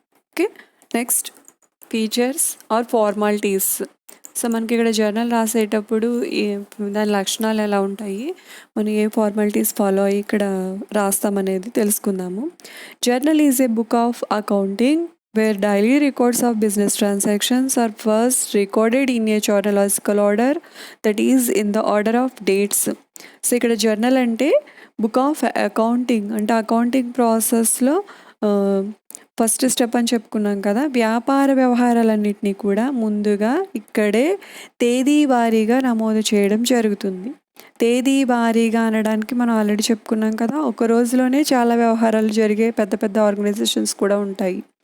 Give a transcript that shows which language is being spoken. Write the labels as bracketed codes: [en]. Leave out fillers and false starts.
[en] Okay, next features are formalities. [te] So మనకి ఇక్కడ journal రాసేటప్పుడు దాని లక్షణాలు ఎలా ఉంటాయి, మనం ఏ ఫార్మాలిటీస్ ఫాలో అయ్యి ఇక్కడ రాస్తామనేది తెలుసుకుందాము. [en] Journal is a book of accounting where daily records of business transactions are first recorded in a chronological order, that is in the order of dates. [te] So ఇక్కడ జర్నల్ అంటే బుక్ ఆఫ్ అకౌంటింగ్, అంటే accounting ప్రాసెస్లో first step అని చెప్పుకున్నాం కదా. వ్యాపార వ్యవహారాలన్నింటినీ కూడా ముందుగా ఇక్కడే తేదీ వారీగా నమోదు చేయడం జరుగుతుంది. తేదీ వారీగా అనడానికి మనం ఆల్రెడీ చెప్పుకున్నాం కదా, ఒక రోజులోనే చాలా వ్యవహారాలు జరిగే పెద్ద పెద్ద ఆర్గనైజేషన్స్ కూడా ఉంటాయి.